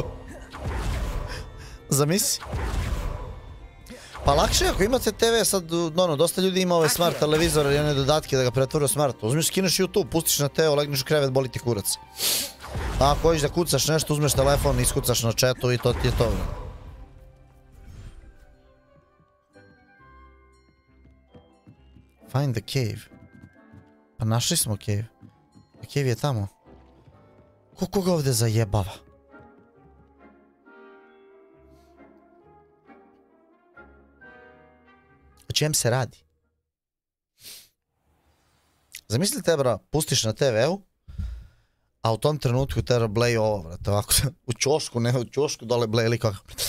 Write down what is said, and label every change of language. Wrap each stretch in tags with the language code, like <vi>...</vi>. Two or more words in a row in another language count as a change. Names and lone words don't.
<sr>Zamisli. Pa lakše ako imate TV, sad, dosta ljudi ima ove smart televizore i one dodatke da ga pretvore u smart. Uzmiš, skineš YouTube, pustiš na TV, legneš u krevet, boli ti kurac. A ako hoćeš da kucaš nešto, uzmeš telefon, iskucaš na chatu i to ti je to.</sr> <en>Find the cave.</en> <sr>Pa našli smo cave. Cave je tamo. Ko ga ovdje zajebava? O čem se radi? Zamislite, bra, pustiš na TV-u, a u tom trenutku treba bleje ovo, brate, ovako, u ćošku, ne u ćošku, dole bleje ili kako.</sr>